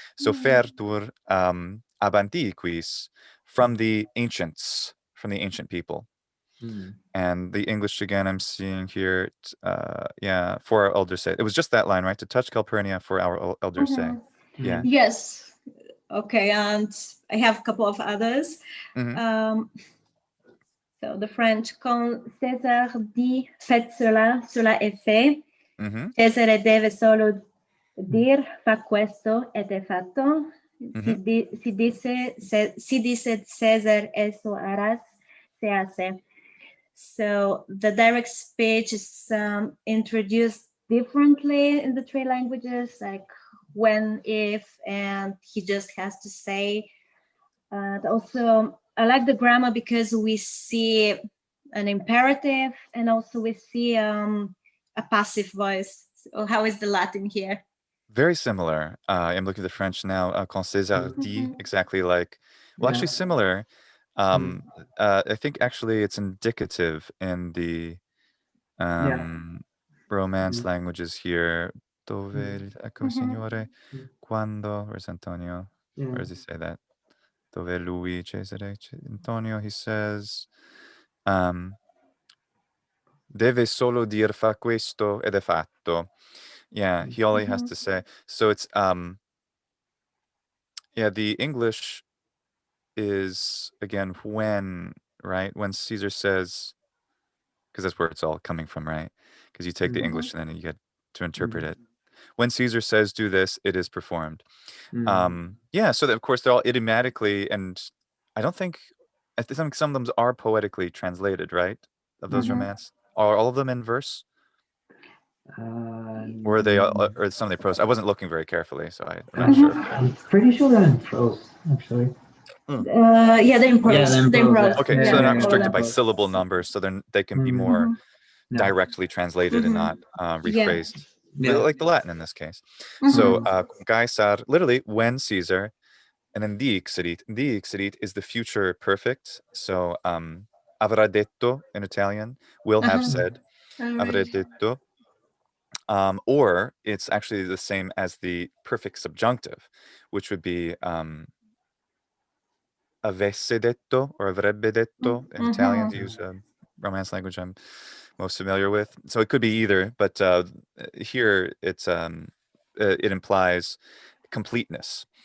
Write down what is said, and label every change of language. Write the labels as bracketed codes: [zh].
[en] So [la] fertur abantiquis, [en] from the ancients, from the ancient people. And the English again, I'm seeing here, yeah, for our elders say. It was just that line, right? To touch Calpurnia for our elders say. Yeah. Yes. Okay, and I have a couple of others. So the French, [fr] quand César dit faites cela, cela est fait. [it] Cesare deve solo dir fa questo ed è fatto. [es] Si dice César eso harás, se hace. [en] So the direct speech is introduced differently in the three languages, like when, if, and he just has to say. And also, I like the grammar because we see an imperative and also we see a passive voice. So how is the Latin here? Very similar. I'm looking at the French now. [fr] Quand César dit, [en] exactly like, well, actually similar. I think actually it's indicative in the Romance languages here. [it] Dove, ecco, signore, quando, [en] where's Antonio? Where does he say that? [it] Dove lui, Cesare, Antonio, [en] he says, [it] deve solo dir fa questo ed è fatto. [en] Yeah, he only has to say. So it's, yeah, the English is, again, when, right? When Caesar says, because that's where it's all coming from, right? Because you take the English and then you get to interpret it. When Caesar says do this, it is performed. Yeah, so that, of course, they're all idiomatically, and I think some of them are poetically translated, right? Of those romance. Are all of them in verse? Or are they, or some of the prose? I wasn't looking very carefully, so I'm not sure. I'm pretty sure they're in prose, actually. Yeah, they're in prose. Okay, so they're not restricted by syllable numbers, so they can be more directly translated and not rephrased. Like the Latin in this case. So Caesar, literally when Caesar, and then dixerit is the future perfect. So [it] avrà detto [en] in Italian, will have said, avrà detto. Or it's actually the same as the perfect subjunctive, which would be [it] avesse detto [en] or [it] avrebbe detto [en] in Italian, to use a Romance language I'm most familiar with. So it could be either, but here it's it implies completeness.